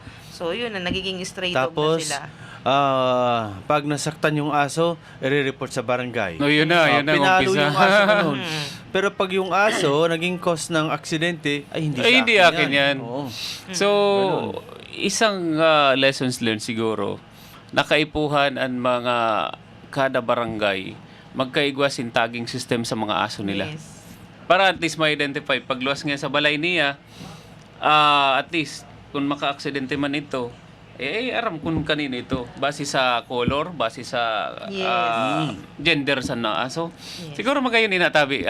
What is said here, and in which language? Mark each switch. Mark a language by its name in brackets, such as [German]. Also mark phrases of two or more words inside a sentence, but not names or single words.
[Filipino] So, yun, nagiging [English] stray dog [Filipino] na Tapos, sila. pag nasaktan yung aso, i-report sa barangay. No, yun na ang Pinalo umpisa. yung aso ganun. Pero pag yung aso naging cause ng aksidente, ay hindi akin yan. Oo. [Bikol] So, isang [English] lessons learned [Bikol] siguro, nakaipuhan ang mga kada barangay, magkaigwasin tagging system sa mga aso nila. Yes. Para [English] at least [Bikol] ma-identify. Pag luwas nga sa balay niya, [English] at least, [Bikol] kung maka-aksidente man ito, aram kung kanino ito. Base sa color, base sa gender sa na aso. Siguro magayon inatabi.